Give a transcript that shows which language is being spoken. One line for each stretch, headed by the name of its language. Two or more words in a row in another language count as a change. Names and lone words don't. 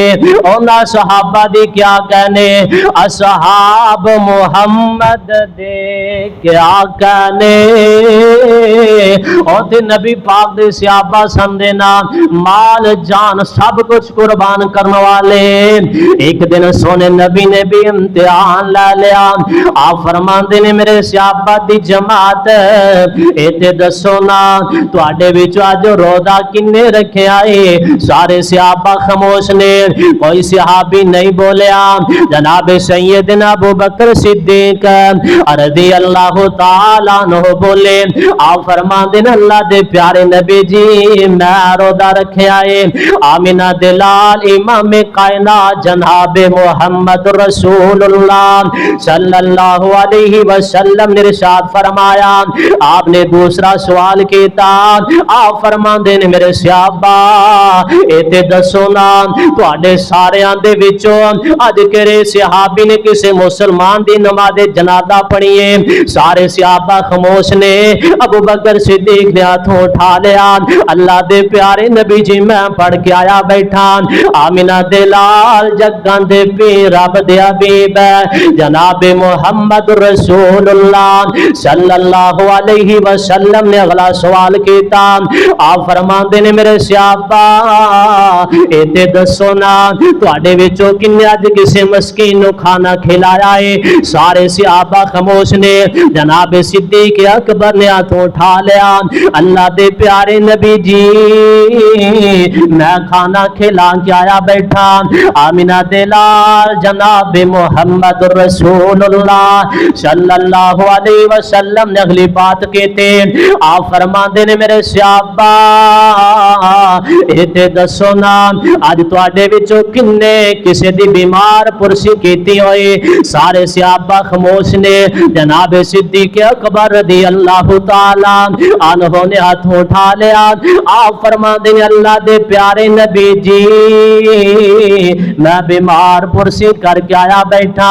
Punjabi: انہاں صحابہ دی کیا کہنے اصحاب محمد عہد دے کے آقا نے اور تے نبی پاک دے صحابہ سمجھنا مال جان سب کچھ قربان کرنے والے. ایک دن سونے نبی نے بھی امتحان لے لیا. آپ فرماندے نے میرے صحابہ دی جماعت اے دسو نا تواڈے وچ اج روزہ کنے رکھیا اے؟ سارے صحابہ خاموش نے, کوئی صحابی نہیں بولیا. جناب سیدنا ابو بکر صدیق
Arabic: رضی اللہ تعالی عنہ
Punjabi: بولے. آپ فرماندے نے اللہ دے پیارے نبی جی میں روزہ رکھیا اے. آمینہ دلال امام کائنات جناب محمد رسول اللہ
Arabic: صلی اللہ علیہ وسلم
Punjabi: نے ارشاد فرمایا. آپ نے دوسرا سوال کیتا. آپ فرماندے نے میرے صحابہ اے دسو نا تواڈے ساریاں دے وچوں اج کہڑے صحابی نے کسے مسلمان دی نماز جنازہ پڑھی ہے؟ سارے صحابہ خاموش نے. ابو بکر صدیق نے ہاتھ اٹھا لیا. اللہ دے پیارے نبی جی میں پڑھ کے آیا بیٹھا. آمینہ دے لال جگاں دے پی رب دے حبیب جناب محمد رسول اللہ
Arabic: صلی اللہ علیہ وسلم
Punjabi: نے اگلا سوال کیتا. آپ فرماندے نے میرے صحابہ اے دسو نا تواڈے وچوں کنے اج کسے مسکین نو کھانا کھلایا ہے؟ سارے صحابہ خاموش نے. جناب صدیق اکبر نے ہاتھ اٹھا لیا. اللہ دے پیارے نبی جی میں کھانا کھلا کے آیا بیٹھا. آمینہ دلال جناب محمد رسول اللہ
Arabic: صلی اللہ علیہ وسلم
Punjabi: نے اگلی بات کہتے. آپ فرماندے نے میرے صحابہ اے دسو نا اج تواڈے وچوں کنے کسے دی بیمار پرسی کیتی ہوئی؟ سارے صحابہ خاموش نے. جناب صدیق اکبر
Arabic: رضی اللہ تعالی عنہ
Punjabi: نے ہاتھ اٹھا لیا. آپ فرماندے نے اللہ دے پیارے نبی جی میں بیمار پرسی کر کے آیا بیٹھا.